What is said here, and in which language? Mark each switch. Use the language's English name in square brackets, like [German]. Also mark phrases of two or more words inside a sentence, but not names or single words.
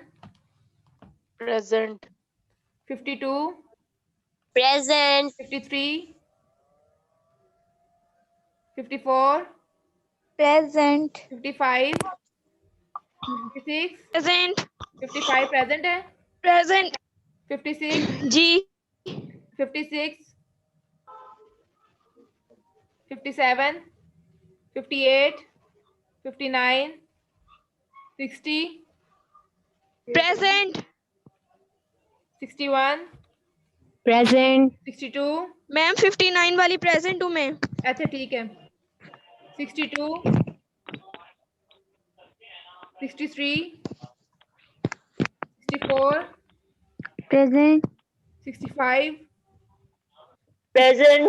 [English] present, 52, present, 53, 54, present, 55, 56, present, [Hindi] 55 प्रेजेंट है, [English] present, 56, [Hindi] जी, [English] 56, 57, 58, 59, 60, present, 61, present, 62, [Hindi] मैम 59 वाली present हूँ मैं। अच्छा ठीक है, 62, 63, 64, [English] present, 65, present,